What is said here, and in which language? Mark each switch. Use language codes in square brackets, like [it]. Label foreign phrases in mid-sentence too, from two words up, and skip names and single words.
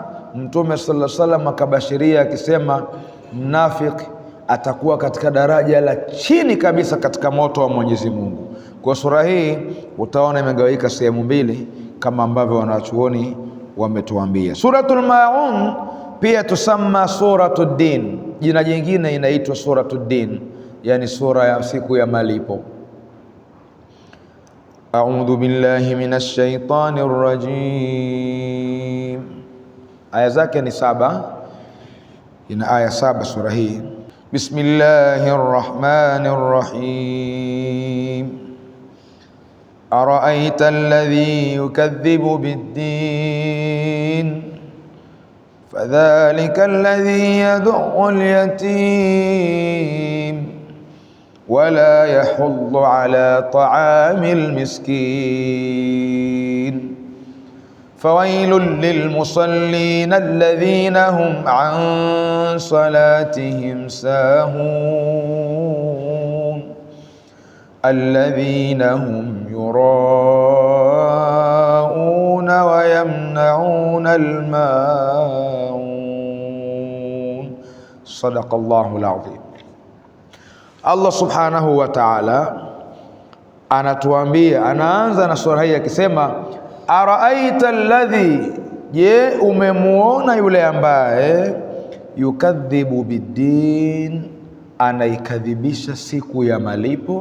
[sw] Mtume [ar] صلى الله عليه وسلم [sw] akabashiria akisema, mnafiki atakuwa katika daraja la chini kabisa katika moto wa Mwenyezi Mungu. Kwa sura hii utaona imegawika sehemu mbili kama ambavyo wanachuoni wametuambia. Suratul Maun pia tusamma suratud din, jina jingine inaitwa suratud din, yani sura ya siku ya malipo. [ar] أعوذ بالله من الشيطان الرجيم. [sw] Aya zake ni 7, ina aya 7 sura hii. [ar] بسم الله الرحمن الرحيم. أرأيت الذي يكذب بالدين فذلك الذي يدع اليتيم ولا يحض على طعام مسكين فويل للمصلين الذين هم عن صلاتهم ساهون الذين هم يراءون ويمنعون الماعون. صدق الله العظيم. الله سبحانه وتعالى [sw] anatuambia, anaanza na sura hii akisema, [ar] أرأيت الذي, [sw] je, umemuona yule ambaye [ar] يكذب بالدين, [sw] anaikadhibisha siku ya malipo.